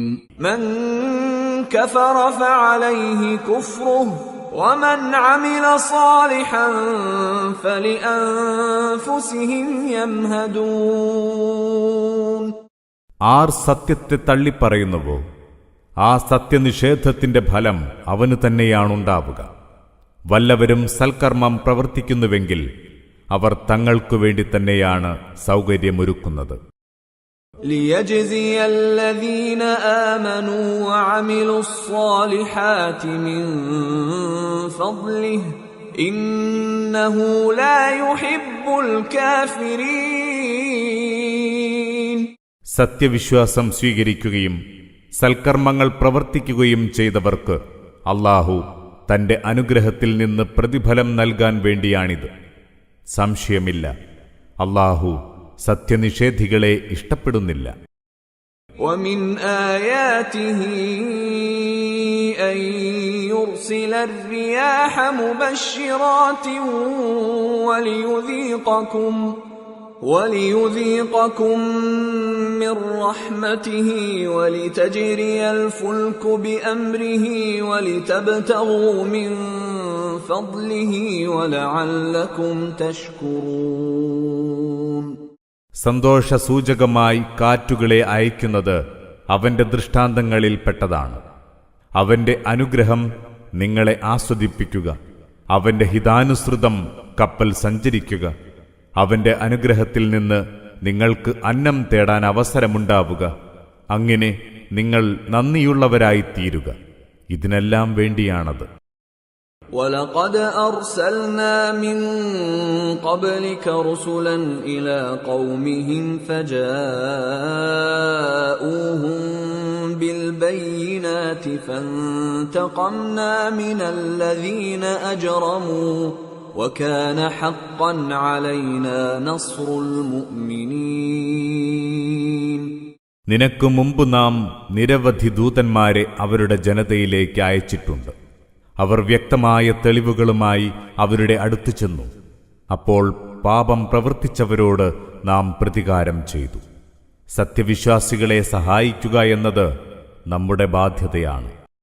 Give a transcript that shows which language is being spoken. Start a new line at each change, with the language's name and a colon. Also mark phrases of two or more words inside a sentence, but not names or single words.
Arabic: من كفر فعليه كفره ومن عمل صالحا فلأنفسهم يمهدون.
Malayalam: ആർ സത്യത്തെ തള്ളിപ്പറയുന്നുവോ ആ സത്യനിഷേധത്തിന്റെ ഫലം അവന് തന്നെയാണുണ്ടാവുക. വല്ലവരും സൽക്കർമ്മം പ്രവർത്തിക്കുന്നുവെങ്കിൽ അവർ തങ്ങൾക്കു വേണ്ടി തന്നെയാണ് സൗകര്യമൊരുക്കുന്നത്.
Arabic: لِيَجْزِيَ الَّذِينَ آمَنُوا وَعَمِلُوا الصَّالِحَاتِ مِنْ فَضْلِهِ إِنَّهُ لَا يُحِبُّ الْكَافِرِينَ.
Malayalam: സത്യവിശ്വാസം സ്വീകരിക്കുകയും സൽക്കർമ്മങ്ങൾ പ്രവർത്തിക്കുകയും ചെയ്തവർക്ക് അല്ലാഹു തന്റെ അനുഗ്രഹത്തിൽ നിന്ന് പ്രതിഫലം നൽകാൻ വേണ്ടിയാണിത്. സംശയമില്ല, അല്ലാഹു സത്യനിഷേധികളെ ഇഷ്ടപ്പെടുന്നില്ല.
Arabic: وَمِنْ آيَاتِهِ أَنْ يُرْسِلَ الرِّيَاحَ مُبَشِّرَاتٍ وَلِيُذِيقَكُم مِّن رَّحْمَتِهِ وَلِتَجْرِيَ الْفُلْكُ بِأَمْرِهِ وَلِتَبْتَغُوا مِن فَضْلِهِ وَلَعَلَّكُمْ تَشْكُرُونَ.
Malayalam: സന്തോഷസൂചകമായി കാറ്റുകളെ അയക്കുന്നത് അവന്റെ ദൃഷ്ടാന്തങ്ങളിൽപ്പെട്ടതാണ്. അവന്റെ അനുഗ്രഹം നിങ്ങളെ ആസ്വദിപ്പിക്കുക, അവന്റെ ഹിതാനുസൃതം കപ്പൽ സഞ്ചരിക്കുക, അവന്റെ അനുഗ്രഹത്തിൽ നിന്ന് നിങ്ങൾക്ക് അന്നം തേടാൻ അവസരമുണ്ടാവുക. അങ്ങനെ നിങ്ങൾ നന്ദിയുള്ളവരായിത്തീരുക. ഇതിനെല്ലാം വേണ്ടിയാണത്.
Arabic: وَلَقَدْ أَرْسَلْنَا مِن قَبْلِكَ رُسُلًا إِلَى قَوْمِهِمْ فَجَاءُوهُم بِالْبَيِّنَاتِ فَانْتَقَمْنَا مِنَ الَّذِينَ أَجْرَمُوا وَكَانَ حَقًّا عَلَيْنَا نَصْرُ الْمُؤْمِنِينَ.
Malayalam: നിനക്കു മുമ്പ് നാം നിരവധി ദൂതന്മാരെ അവരുടെ ജനതയിലേക്ക് അയച്ചിട്ടുണ്ട്. അവർ വ്യക്തമായ തെളിവുകളുമായി അവരുടെ അടുത്തു ചെന്നു. അപ്പോൾ പാപം പ്രവർത്തിച്ചവരോട് നാം പ്രതികാരം ചെയ്തു. സത്യവിശ്വാസികളെ സഹായിക്കുക എന്നത് നമ്മുടെ ബാധ്യതയാണ്.